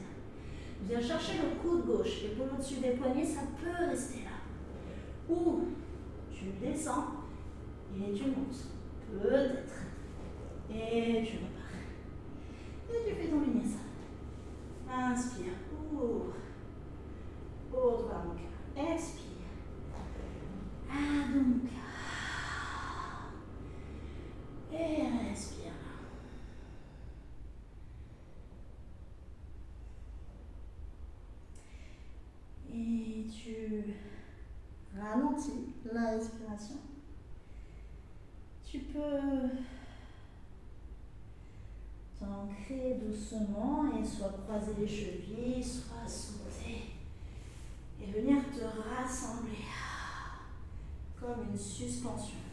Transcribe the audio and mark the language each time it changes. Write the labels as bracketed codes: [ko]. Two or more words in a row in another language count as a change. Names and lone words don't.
[fr] Viens chercher le coude gauche, épaule au-dessus des poignets, ça peut rester là. Ou tu descends et tu montes. Peut-être. Et tu repars. Et tu fais ton vinyasa. Inspire, ouvre. [sa] ऊर्ध्व मुख. [fr] Expire. [sa] अधो मुख. [fr] Et respire. Et tu ralentis la respiration. Tu peux t'ancrer doucement et soit croiser les chevilles, soit sauter et venir te rassembler comme une suspension.